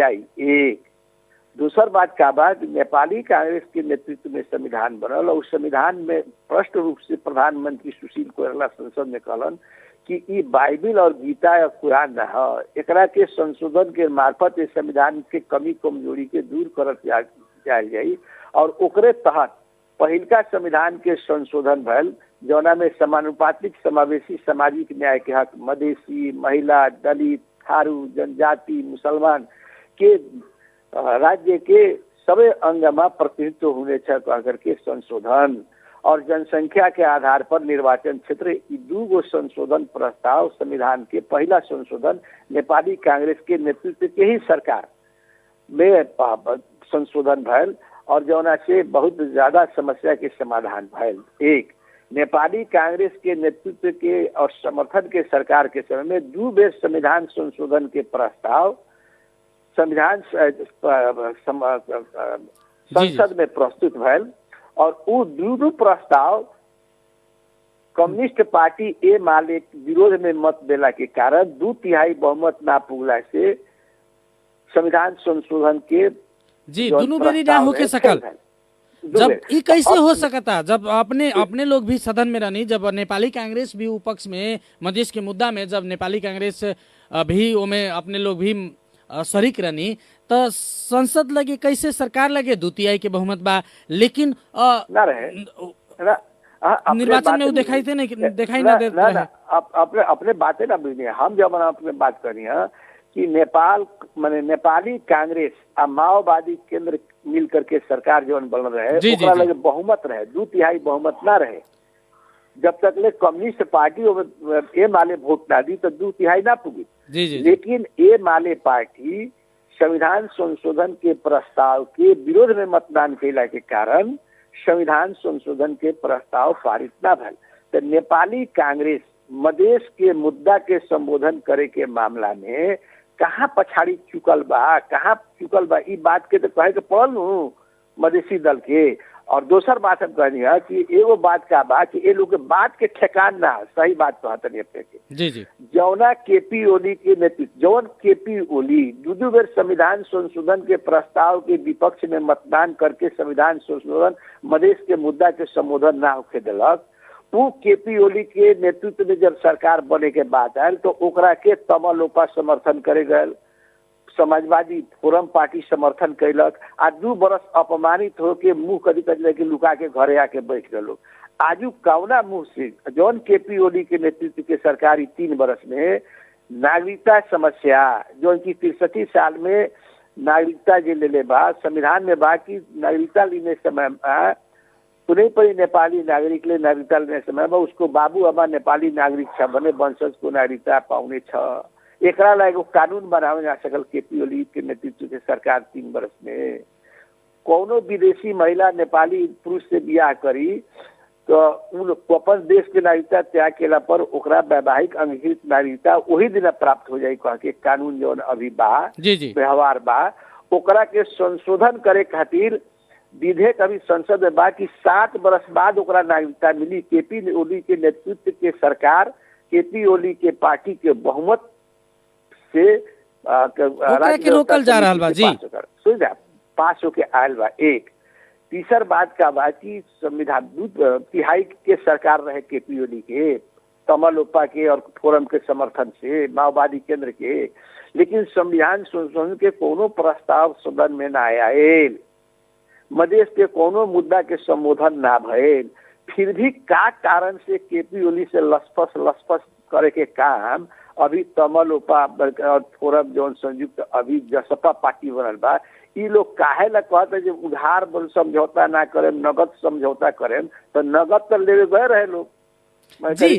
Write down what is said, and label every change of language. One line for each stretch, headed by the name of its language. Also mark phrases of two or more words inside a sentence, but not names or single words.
Bhojpuri: एक दूसर बात का बात, नेपाली कांग्रेस के नेतृत्व में संविधान बनल और संविधान में स्पष्ट रूप से प्रधानमंत्री सुशील कोइराला संसद में कहलन कि ये बाइबिल और गीता या कुरान न है, एकरा के संशोधन के मार्फत इस संविधान के कमी कमजोरी के दूर कर जाए और ओकरे तहत पहिलका संविधान के संशोधन भल जौना में समानुपातिक समावेशी सामाजिक न्याय के हक मधेसी, महिला, दलित, थारू, जनजाति, मुसलमान के राज्य के सभी अंग में प्रतिनिधित्व होने कह के संशोधन और जनसंख्या के आधार पर निर्वाचन क्षेत्र, ये 2 संशोधन प्रस्ताव संविधान के पहला संशोधन नेपाली कांग्रेस के नेतृत्व के ही सरकार में संशोधन भल और जौना से बहुत ज्यादा समस्या के समाधान भल। एक नेपाली कांग्रेस के नेतृत्व के और समर्थन के सरकार के समय में 2 बेर संविधान संशोधन के प्रस्ताव संविधान संसद में प्रस्तुत भैल और वो 2 प्रस्ताव कम्युनिस्ट पार्टी ए माले विरोध में मत देला के कारण 2/3 बहुमत ना पुगला से संविधान संशोधन के जी दोनों बेरी ना होके सकल। जब ये कैसे हो सकता, जब अपने लोग भी सदन में रहनी, जब नेपाली कांग्रेस भी उपक्ष में मधेश के मुद्दा में जब नेपाली कांग्रेस भी ओमे अपने लोग भी शरीक रहनी तो संसद लगे कैसे सरकार लगे 2/3 के बहुमत बा, लेकिन ना रहे निर्वाचन में वो दिखाई थे नहीं, दिखाई ना देते रहे। अपने बातें ना बुझनी, हम जब अपने बात करी है कि नेपाल माने नेपाली कांग्रेस आ माओवादी केंद्र मिल करके सरकार जो बन रहे ओकरा लगे बहुमत रहे, 2/3 बहुमत ना रहे। जब तक ले कम्युनिस्ट पार्टी ए माले वोट ना दी तो 2/3 ना पुगी। लेकिन ए माले पार्टी संविधान संशोधन के प्रस्ताव के विरोध में मतदान कैला के कारण संविधान संशोधन के प्रस्ताव पारित ना भल। तो नेपाली कांग्रेस मधेश के मुद्दा के संबोधन करे के मामला में कहाँ पछाड़ी चुकल बा ई बात के तो कहे के पड़ल मधेसी दल के। और दोसर बात हम कहनी है कि एगो बात का बा कि ये लोग के बात के ठेकान ना, सही बात कहते अपने के जौना केपी ओली के नेतृत्व, जौन केपी ओली 2 बेर संविधान संशोधन के प्रस्ताव के विपक्ष में मतदान करके संविधान संशोधन मधेश के मुद्दा के संबोधन ना होके दिलक, वो केपी ओली के नेतृत्व में जब सरकार बने के बाद आयल तो ओकरा के तमलोपा समर्थन करे गए, समाजवादी फोरम पार्टी समर्थन कैलक आ 2 बरस अपमानित होके मुंह कदी कदी लुका के घरे आके बैठ गए लोग। आजू कौना मुंह से जौन केपी ओली के नेतृत्व के सरकारी 3 वर्ष में नागरिकता समस्या जो की 63 साल में नागरिकता जे ले बा संविधान में बा कि नागरिकता लेने समय
Nepali: कुनै पनि नेपाली नागरिकले
Bhojpuri: नागरिकता लेने समय में उसको बाबू अम्मा नेपाली नागरिक
Nepali: छ भने वंशज को नागरिकता पाउने छ।
Bhojpuri: एकरा लागि कानून बनावे जा सकल केपी ओली के नेतृत्व के सरकार 3 वर्ष में। कोनो विदेशी महिला नेपाली पुरुष से बियाह करी तो उन अपन देश के नागरिकता त्याग केला पर ओकरा वैवाहिक अंगीकृत नागरिकता वही दिन प्राप्त हो जाए कह के कानून जौन अभी बा व्यवहार बा ओकरा के संशोधन करे खातिर विधेयक अभी संसद में बा कि 7 वर्ष बाद ओकरा नागरिकता मिली। केपी ओली के नेतृत्व के सरकार केपी ओली के पार्टी के बहुमत से के रोकल जा रहा बा जी पास होके आयल बा। एक तीसर बात का बा कि संविधान 2 तिहाई के सरकार रहे केपी ओली के तमलोपा के और फोरम के समर्थन से माओवादी केंद्र के, लेकिन संविधान संशोधन के कोनो प्रस्ताव सदन में ना आयल, मधेश के कोनो मुद्दा के संबोधन ना भइल। फिर भी का कारण से केपी ओली से लसफस करे के काम अभी तमलोपा और फोरम जो संयुक्त अभी जसपा पार्टी बनल बा ई लोग काहे ला कहते जो उधार बल समझौता ना करें नगद समझौता करें तो नगद तो लेवे गए रहे लोग जी।